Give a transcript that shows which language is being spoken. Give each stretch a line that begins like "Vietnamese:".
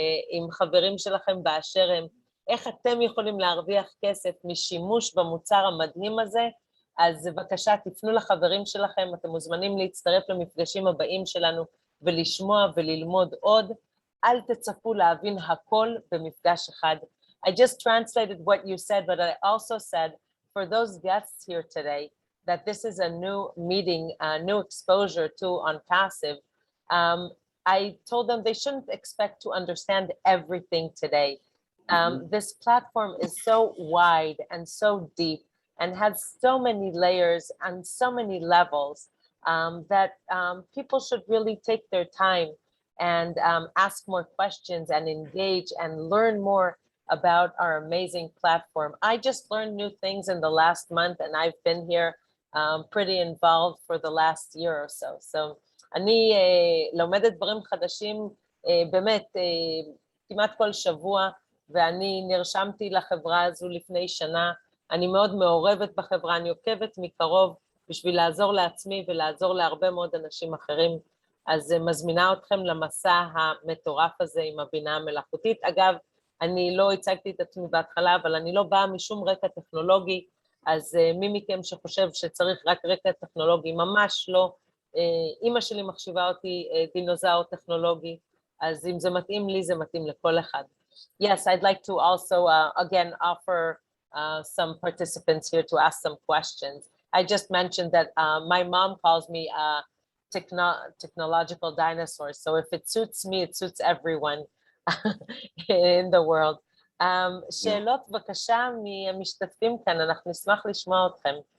Hebrew: עם חברים שלכם באשר הם, איך אתם יכולים להרוויח כסף משימוש במוצר המדהים הזה, אז בבקשה תפנו לחברים שלכם, אתם מוזמנים להצטרף למפגשים הבאים שלנו, ולשמוע וללמוד עוד, אל תצפו להבין הכל במפגש אחד.
English: I just translated what you said, but I also said, for those guests here today, that this is a new meeting, a new exposure to Onpassive. I told them they shouldn't expect to understand everything today. This platform is so wide and so deep and has so many layers and so many levels that people should really take their time and ask more questions and engage and learn more about our amazing platform. I just learned new things in the last month, and I've been here pretty involved for the last year or so.
Hebrew: So אני לומדת דברים חדשים באמת כמעט כל שבוע, ואני נרשמתי לחברה הזו לפני שנה. אני מאוד מעורבת בחברה, אני עוקבת מקרוב בשביל לעזור לעצמי ולעזור להרבה מאוד אנשים אחרים. אז מזמינה אתכם למסע המטורף הזה עם הבינה המלאכותית. אגב, אני לא הצגתי את עצמי בהתחלה, אבל אני לא באה משום רקע טכנולוגי, אז מי מכם שחושב שצריך רק רקע טכנולוגי, ממש לא. אמא שלי מחשיבה אותי דינוזאור טכנולוגי, אז אם זה מתאים לי, זה מתאים לכל אחד.
English: Yes, I'd like to also, again, offer some participants here to ask some questions. I just mentioned that my mom calls me a technological dinosaur, so if it suits me, it suits everyone in the world.
Hebrew: שאלות בבקשה מהמשתתפים כאן, אנחנו נשמח לשמוע אתכם.